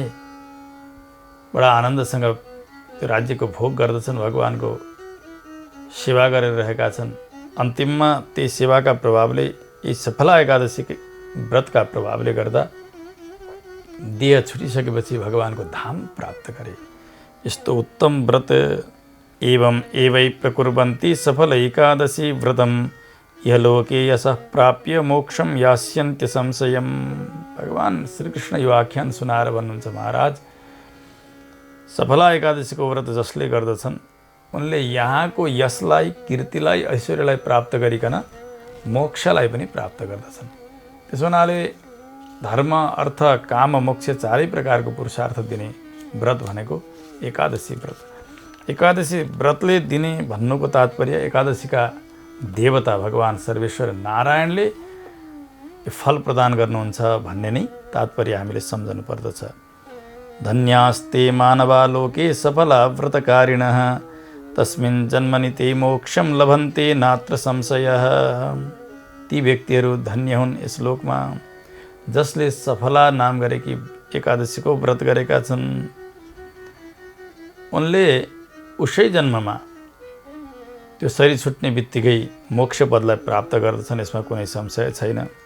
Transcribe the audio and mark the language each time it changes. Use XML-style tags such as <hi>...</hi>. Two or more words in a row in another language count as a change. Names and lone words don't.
<ne>बडा आनन्दसँग त्यो राज्यको भोग गर्दछन्, भगवानको सेवा गरेर रहेका छन्। अन्तिममा त्यही सेवाका प्रभावले, यी सफला एकादशी व्रतका प्रभावले गर्दा देह छुटिसकेपछि भगवानको धाम प्राप्त गरे। यस्तो उत्तम व्रत</ne> <sa>एवं एवै प्रकुर्वन्ति सफल एकादशी व्रतम यलोके यशः प्राप्य मोक्षम यास्यन्त्य संशयम।</sa> <ne>भगवान श्रीकृष्ण यो आख्यान सुनाएर भन्नुहुन्छ, महाराज सफला एकादशीको व्रत जसले गर्दछन् उनले यहाँको यशलाई, कीर्तिलाई, ऐश्वर्यलाई प्राप्त गरिकन मोक्षलाई पनि प्राप्त गर्दछन्। त्यसो हुनाले धर्म अर्थ काम मोक्ष चारै प्रकारको पुरुषार्थ दिने व्रत भनेको एकादशी व्रत। एकादशी व्रतले दिने भन्नुको तात्पर्य एकादशीका देवता भगवान् सर्वेश्वर नारायणले फल प्रदान गर्नुहुन्छ भन्ने नै तात्पर्य हामीले सम्झनु पर्दछ।</ne> <sa>धन्यास्ते मानवा लोके सफला व्रतकारिणः तस्मिन् जन्मनि ते मोक्षम लभन्ते नात्र संशयः।</sa> <ne>ती व्यक्तिहरू धन्य हुन् यस लोकमा जसले सफला नाम गरेकी एकादशीको व्रत गरेका छन्। उनले उसै जन्ममा त्यो शरीर छुट्ने बित्तिकै मोक्ष पदलाई प्राप्त गर्दछन्, यसमा कुनै संशय छैन।</ne>